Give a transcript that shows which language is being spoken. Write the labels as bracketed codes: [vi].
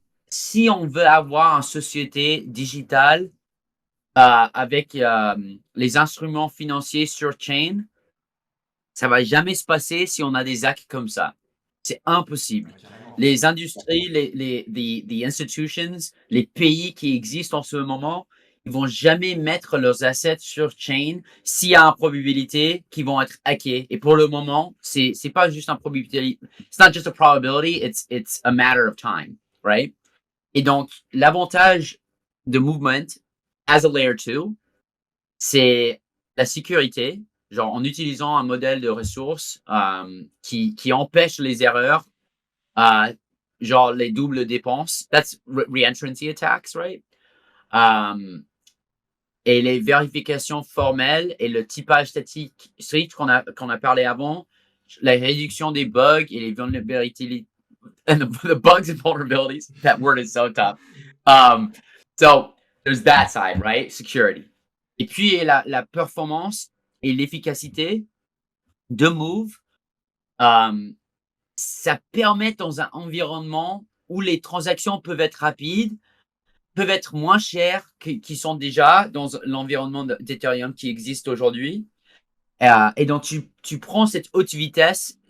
[fr] Si on veut avoir une société digitale avec les instruments financiers sur chain, ça va jamais se passer si on a des hacks comme ça. C'est impossible. Les industries, [en] the institutions, [fr] les pays qui existent en ce moment, ils vont jamais mettre leurs assets sur chain s'il y a une probabilité qu'ils vont être hackés. Et pour le moment, c'est pas juste une probabilité. [en] It's not just a probability, it's a matter of time, right? [fr] Et donc, l'avantage de Movement [en] as a layer 2, [fr] c'est la sécurité, genre en utilisant un modèle de ressources qui empêche les erreurs, genre les doubles dépenses. [en] That's reentrancy attacks, right? [fr] Et les vérifications formelles et le typage statique strict qu'on a parlé avant, la réduction des bugs et les vulnérabilités, [en] and the bugs and vulnerabilities. That word is so tough. So there's that side, right? Security. [fr] Et puis la performance et l'efficacité de Move, ça permet dans un environnement où les transactions peuvent être rapides, peuvent être moins chères qui sont déjà dans l'environnement d'Ethereum qui existe aujourd'hui. Et donc, tu prends cette haute vitesse